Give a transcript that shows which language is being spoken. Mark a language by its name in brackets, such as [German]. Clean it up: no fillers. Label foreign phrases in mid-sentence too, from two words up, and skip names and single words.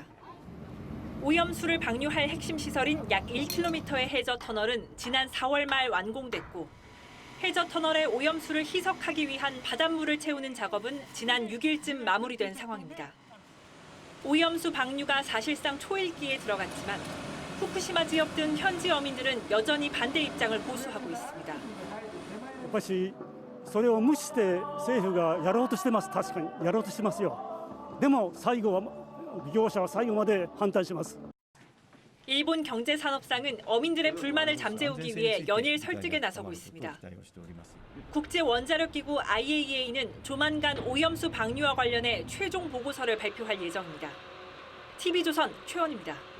[Korean] 오염수를 방류할 핵심 시설인 약 1km의 해저 터널은 지난 4월 말 완공됐고 해저 터널에 오염수를 희석하기 위한 바닷물을 채우는 작업은 지난 6일쯤 마무리된 상황입니다. 오염수 방류가 사실상 초읽기에 들어갔지만 후쿠시마 지역 등 현지 어민들은 여전히 반대 입장을 고수하고 있습니다. [Japanese] やっぱしそれを無視して政府がやろうとしてます。確かにやろうとしてますよ。でも最後は業者は最後まで反対します。 [Korean] 일본 경제산업상은 어민들의 불만을 잠재우기 위해 연일 설득에 나서고 있습니다. 국제원자력기구 IAEA는 조만간 오염수 방류와 관련해 최종 보고서를 발표할 예정입니다. TV조선 최연희입니다.